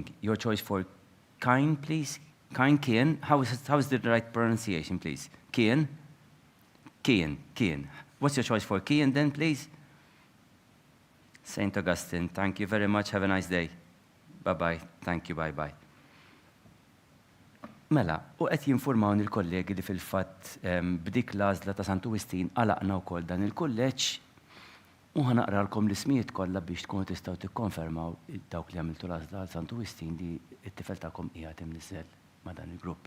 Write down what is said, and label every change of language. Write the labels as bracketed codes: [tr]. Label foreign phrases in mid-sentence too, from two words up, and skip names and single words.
[en] Your choice for Kien, please. Kien. How is the right pronunciation, please? Kien. What's your choice for Kien then, please? St. Augustine, thank you very much. Have a nice day. Bye-bye. Thank you, bye-bye. [mt] Mela, u qed jinformawni l-kollegi li fil-fatt b'dik l-għażla ta' Santu Wistin għalaqna wkoll dan il-kulleġġ u ħanaqralkom l-ismijiet kollha biex tkunu tistgħu tikkonfermaw dawk li għamiltu l-għażla għal Santu Wistin li t-tifel tagħkom qiegħed imniżżel ma' dan il-grupp.